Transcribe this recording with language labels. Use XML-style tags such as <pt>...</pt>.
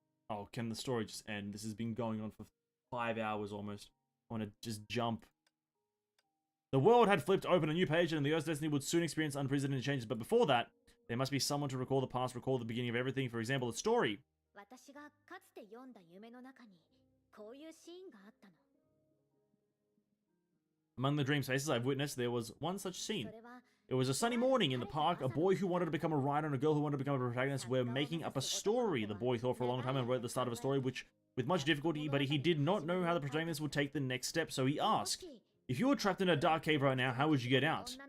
<en>Oh, can the story just end? This has been going on for 5 hours almost. I want to just jump. The world had flipped open a new page, and the Earth's destiny would soon experience unprecedented changes. But before that, there must be someone to recall the past, recall the beginning of everything. For example, the story.</en> <ja>私がかつて読んだ夢の中にこういうシーンがあったの。</ja> <en>Among the dream spaces I've witnessed, there was one such scene.</en> <ja>それは</ja> <en>It was a sunny morning in the park. A boy who wanted to become a writer and a girl who wanted to become a protagonist were making up a story. The boy thought for a long time and wrote the start of a story, which with much difficulty, but he did not know how the protagonist would take the next step, so he asked, "If you were trapped in a dark cave right now, how would you get out?"</en>